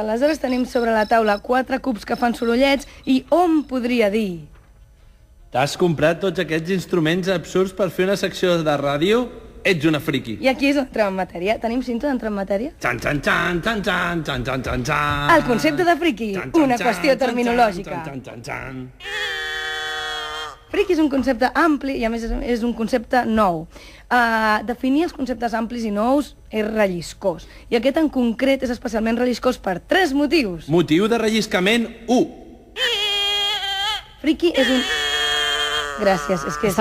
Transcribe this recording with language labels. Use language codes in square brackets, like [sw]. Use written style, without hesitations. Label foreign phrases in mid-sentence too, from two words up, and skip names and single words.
[ca] Aleshores tenim sobre la taula 4 cubs que fan sorollets i hom podria dir... T'has comprat tots aquests instruments absurds per fer una secció de ràdio? Ets una friki. I aquí és on entrem en matèria. Tenim cinta d'entrar en matèria? Xan, xan, xan, xan, xan, xan, xan, xan, xan. El concepte de friki, una qüestió terminològica. Xan, xan, xan. Friki és un concepte ampli i a més és un concepte nou. Definir els conceptes amplis i nous és relliscós. I aquest en concret és especialment relliscós per 3 motius. Motiu de relliscament 1. Friki és un... Gràcies, és que...